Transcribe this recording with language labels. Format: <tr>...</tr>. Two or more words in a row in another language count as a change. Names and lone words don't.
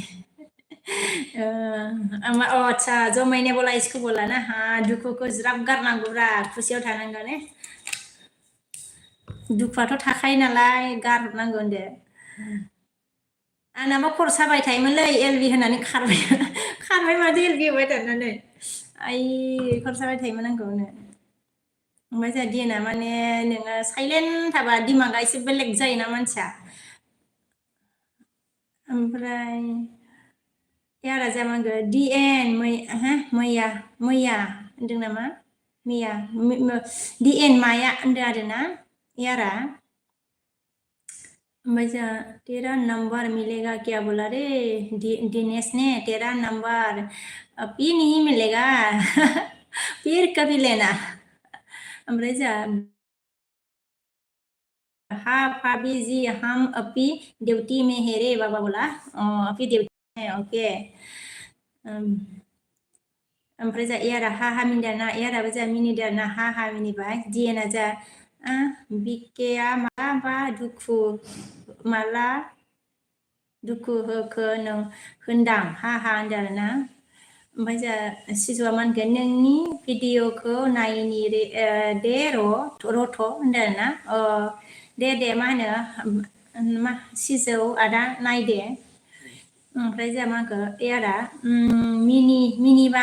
<hi>अच्छा जमायने बोला इसको बोला ना हाँ</hi> <brx>दुखुखौ ज्राब गारनांगौब्रा खुसियाव थानांगौ ने दुखुआथ' थाखायो नालाय गारहरनांगौ होनदो आंनाबा खर' साबाय थायोमोनलै एलबि होनानै खारबाय माथो एलबि होबाय थानानै आइ खर' साबाय थायोमोन आंखौनो ओमफ्राय जोंहा डिएनआ माने नोङो साइलेन्ट थाबा दिमागा एसे बेलेग जायोना मानसिया ओमफ्राय यारा जामांगो डिएन मैया होनदों नामा मैया डिएन माया होनदों आरोना यारा ओमफ्राय जोंहा</brx> <hi>तेरा नंबर मिलेगा क्या बोला रे दिनेश ने तेरा नंबर अभी नहीं मिलेगा फिर कभी लेना</hi> <brx>ओमफ्राय जोंहा</brx> <hi>हाँ भाभी जी हम अभी ड्यूटी में है रे बाबा बोला अभी ड्यूटी में ओके</hi> <brx>ओमफ्राय जोंहा एयारा हा मिनिदोंना एयाराबो जोंहा मिनिदोंना हा मिनिबाय डिएनआ जोंहा बिकेया माला दुखु होखो नों होनदां हा होनदों आरोना ओमफ्राय जा सिजौआ मा होनगोन नोंनि भिडिअखौ नायनि दे रथ' होनदों आरोना दे मा होनो सिजौ आदा नायदे ओमफ्राय जा मा होनखो एयारा मिनिबा</brx>